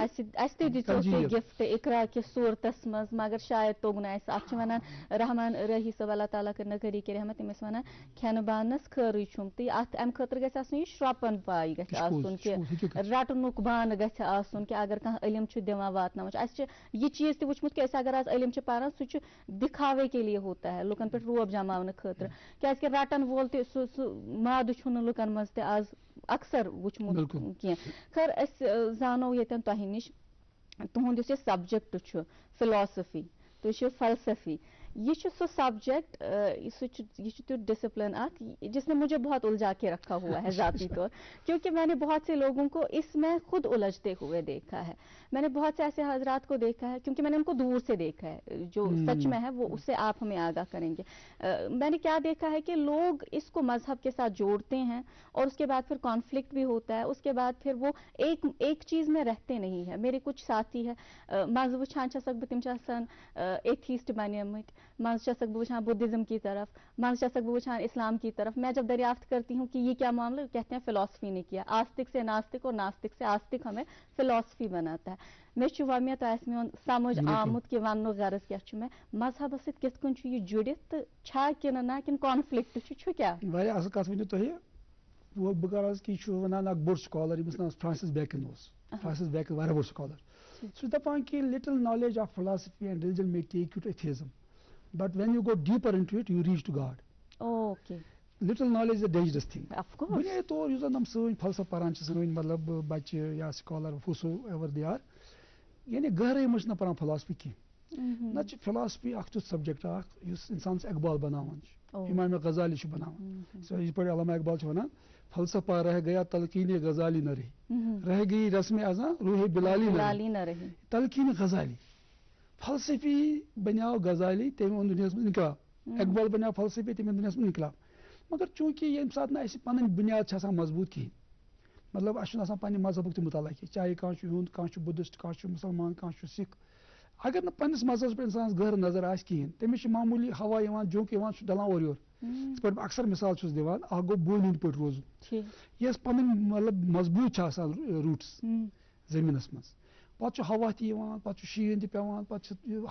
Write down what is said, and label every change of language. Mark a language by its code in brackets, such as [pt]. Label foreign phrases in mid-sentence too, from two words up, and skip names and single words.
[ks] اَسہِ تہِ دِژیو تُہۍ گفٹ اقرا کِس صوٗرتس منٛز مگر شاید توٚگ نہٕ اَسہِ اَتھ چھِ وَنان رحمان رٲہی صٲب اللہ تعالیٰ کٔرِنۍ کٔری کہِ رحمت تِم ٲسۍ وَنان کھٮ۪نہٕ بانس خٲرٕے چھُم تہٕ اَتھ اَمہِ خٲطرٕ گژھِ آسُن یہِ شرٛۄپن پاے گژھِ آسُن کہِ رٹنُک بانہٕ گژھِ آسُن کہِ اگر کانٛہہ علم چھُ دِوان واتناوان چھُ اَسہِ چھِ یہِ چیٖز تہِ وٕچھمُت کہِ أسۍ اگر آز علم چھِ پران سُہ چھُ [ur] دِکھاوے کے لیے ہوتا ہے [ks] لُکن پٮ۪ٹھ روب جماونہٕ خٲطرٕ کیازِ کہِ رٹن وول تہِ سُہ مادٕ چھُنہٕ لُکن منٛز تہِ آز اکثر وٕچھمُت کینٛہہ خٲر أسۍ زانو ییٚتٮ۪ن تۄہہِ نِش تُہُنٛد یُس یہِ سبجکٹ چھُ فِلاسفی تُہۍ چھِو فلسفی یہ سو سبجیکٹ [ur] یہ تیُتھ ڈسپلن اکھ جس نے مجھے بہت الجھا کے رکھا ہوا ہے ذاتی طور کیونکہ میں نے بہت سے لوگوں کو اس میں خود الجھتے ہوئے دیکھا ہے. میں نے بہت سے ایسے حضرات کو دیکھا ہے کیونکہ میں نے ان کو دور سے دیکھا ہے جو سچ میں ہے وہ اس سے آپ ہمیں آگاہ کریں گے. میں نے کیا دیکھا ہے کہ لوگ اس کو مذہب کے ساتھ جوڑتے ہیں اور اس کے بعد پھر کانفلکٹ بھی ہوتا ہے, اس کے بعد پھر وہ ایک چیز میں رہتے نہیں ہیں. میرے کچھ ساتھی ہے [ks] مز وچھان چھسک بہ تم آسان ایتھیسٹ بنیمت, مز چھسک بہ وچھان [ur] بدھزم کی طرف, [ks] مز چھسک بہ وچھان [ur] اسلام کی طرف. میں جب دریافت کرتی ہوں کہ یہ کیا معاملہ, کہتے ہیں فلاسفی نے کیا. آستک سے ناستک اور ناستک سے آستک ہمیں فلاسفی بناتا ہے. [ks] مے چھُ وۄمید تۄہہِ آسہِ میون سمجھ آمُت کہِ وننُک غرض کیٛاہ چھُ مےٚ مذہبس سۭتۍ کِتھ کٔنۍ چھُ یہِ جُڑِتھ تہٕ چھا کِنہٕ نہ کِنہٕ کانفلِکٹ چھُ کیٛاہ؟ واریاہ اصل کتھ ؤنِو تُہۍ. بہٕ کرٕ عرض کہِ یہِ چھُ وَنان اکھ بوٚڑ سکالر ییٚمِس ناو فرانسِس بیکن اوس. فرانسِس بیکن واریاہ بوٚڑ سکالر. سُہ چھُ دپان کہِ [en] little knowledge of philosophy and religion may take you to atheism, but when you go deeper into it you reach to God. Okay. Little knowledge is a dangerous thing. Of course. [ks] بُنیٲدی طور یُس زن یِم سٲنۍ فلسفہٕ پران چھِ سٲنۍ مطلب بچہِ یا سکالر [en] whosoever they are, [ks] یعنی گہرٲیی منٛز چھِنہٕ پران فلاسفی کینٛہہ. نہ فلاسفی اخ تیُتھ سبجیکٹ اخ یُس انسانس اقبال بناوان امام غزالی چھُ بناوان یِتھ پٲٹھۍ علامہ اقبال چھُ وَنان [ur] فلسفہ رہ گیا تلقین غزالی نہ رہی رہ گئی رسم ازاں روح بلالی نہ رہی [ks] تلقین غزالی فلسفی بنیاو غزالی تٔمۍ اوٚن دُنیاہس منٛز انقلاب اقبال بنیاو فلسفی تٔمۍ اوٚن دُنیاہس منٛز انقلاب مگر چوٗنٛکہِ ییٚمہِ ساتہٕ نہٕ اَسہِ پَنٕنۍ بُنیاد چھِ آسان مضبوٗط کِہیٖنۍ مطلب اَسہِ چھُنہٕ آسان پنٛنہِ مذہبُک تہِ مُطالعہ کینٛہہ چاہے کانٛہہ چھُ ہیوٚنٛد کانٛہہ چھُ بُدھِسٹ کانٛہہ چھُ مُسلمان کانٛہہ چھُ سِکھ اگر نہٕ پنٛنِس مذہبس پٮ۪ٹھ اِنسانس گہرٕ نظر آسہِ کِہیٖنۍ تٔمِس چھِ معموٗلی ہوا یِوان جوک یِوان سُہ ڈلان اورٕ یورٕ یِتھ پٲٹھۍ بہٕ اکثر مثال چھُس دِوان اکھ گوٚو بونہِ ہٕنٛدۍ پٲٹھۍ روزُن یۄس پنٕنۍ مطلب مضبوٗط چھِ آسان روٗٹٕس زٔمیٖنس منٛز پتہٕ چھُ ہوا تہِ یِوان پتہٕ چھُ شیٖن تہِ پیٚوان پتہٕ چھُ